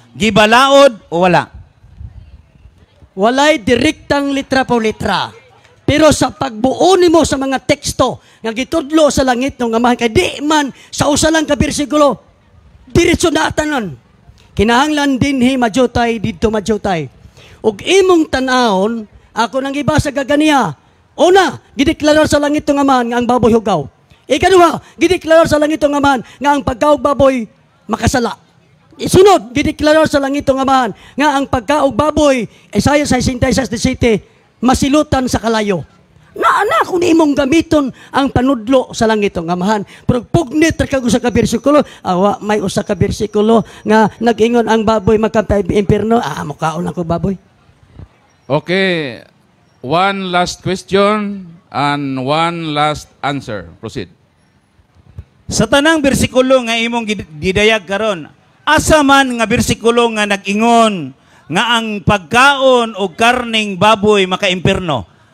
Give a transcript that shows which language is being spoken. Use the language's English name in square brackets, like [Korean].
[Cebuano] Gibalaod o wala? Walay direktang litra po litra. Pero sa pagbuo nimo sa mga teksto nga gitudlo sa langit ng amahan, kay di man sa usa lang ka bersikulo diretso na tanan. Kinahanglan dinhi majutay didto majutay. Ug imong tan-awon, ako nang ibasa gaganiya. Una, gideklarar sa langit ng amahan nga ang baboy hugaw. Ikaduha, gideklarar sa langit ng amahan nga ang pagkaog baboy makasala. Isunod, gideklarar sa langit ng amahan nga ang pagkaog baboy, Isaiah 66:17, masilutan sa kalayo. Naana kung imong gamiton ang panudlo sa langit ng amahan. Pero pugnit kag usa ka bersikulo, awa may usa ka bersikulo nga nag-ingon ang baboy magkantay impierno, mukaon ako baboy. [English] Okay, one last question and one last answer. Proceed. [Cebuano] Sa tanang bersikulo nga imong gidayag karon, asa man nga bersikulo nga nag-ingon nga ang pagkaon o karning baboy maka-impierno?